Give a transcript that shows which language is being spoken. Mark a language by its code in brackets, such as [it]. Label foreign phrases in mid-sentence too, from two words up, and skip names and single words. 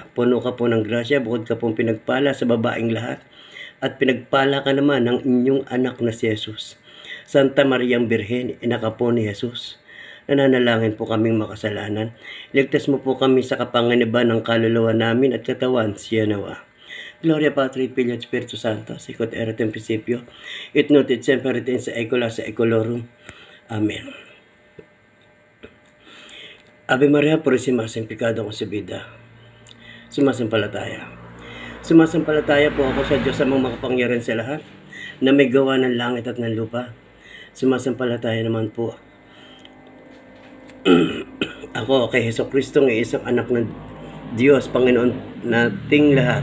[tl] Puno ka po ng grasya, bukod ka pong pinagpala sa babaeng lahat. At pinagpala ka naman ng inyong anak na si Jesus. Santa Mariang Birhen, ina ka po ni Jesus. Nananalangin po kaming makasalanan. Iligtas mo po kami sa kapanganiban ng kaluluwa namin at katawan, siya nawa. [la] Gloria Patri, Filio, Espiritu Santo, sicut erat in principio, et nunc et semper et in saecula saeculorum. Amen. [es] Ave Maria, Purísima, sin pecado concebida. [tl] Sumasampalataya. Sumasampalataya po ako sa Diyos amang makapangyarihan sa lahat, na may gawa ng langit at ng lupa. Sumasampalataya naman po ako kay Jesucristo, ng isang anak ng Diyos, Panginoon nating lahat.